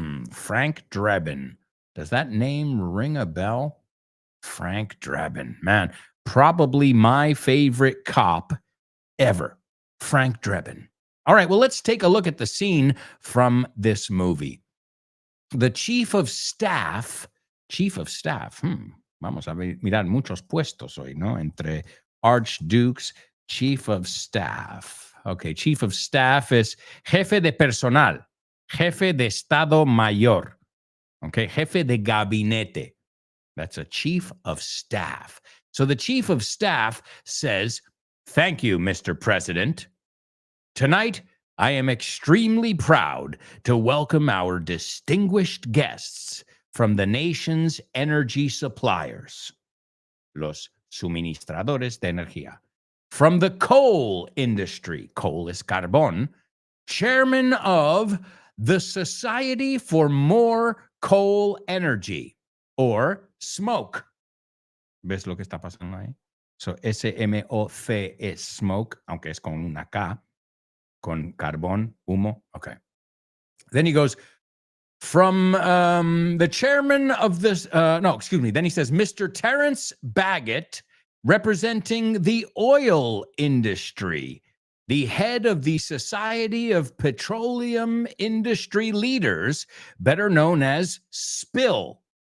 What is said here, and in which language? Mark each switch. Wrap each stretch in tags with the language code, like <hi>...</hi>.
<en>Frank Drebin. Does that name ring a bell? Frank Drebin. Man, probably my favorite cop ever. Frank Drebin. All right, well, let's take a look at the scene from this movie. The chief of staff,</en> <es>vamos a mirar muchos puestos hoy, ¿no?</es> <en>Entre archdukes, chief of staff. Okay, chief of staff is</en> <es>jefe de personal, jefe de estado mayor.</es> <en>Okay,</en> <es>jefe de gabinete.</es> <en>That's a chief of staff. So the chief of staff says, "Thank you, Mr. President. Tonight, I am extremely proud to welcome our distinguished guests from the nation's energy suppliers,</en> <es>los suministradores de energía.</es> <en>From the coal industry, coal is carbón, chairman of the Society for More Coal Energy, or SMOKE."</en> <es>¿Ves lo que está pasando ahí? So, SMOC es smoke, aunque es con una K, con carbón, humo.</es> <en>Okay. Then he goes, from the chairman of this, Then he says, Mr. Terrence Baggett, representing the oil industry, the head of the Society of Petroleum Industry Leaders, better known as SPIL.</en>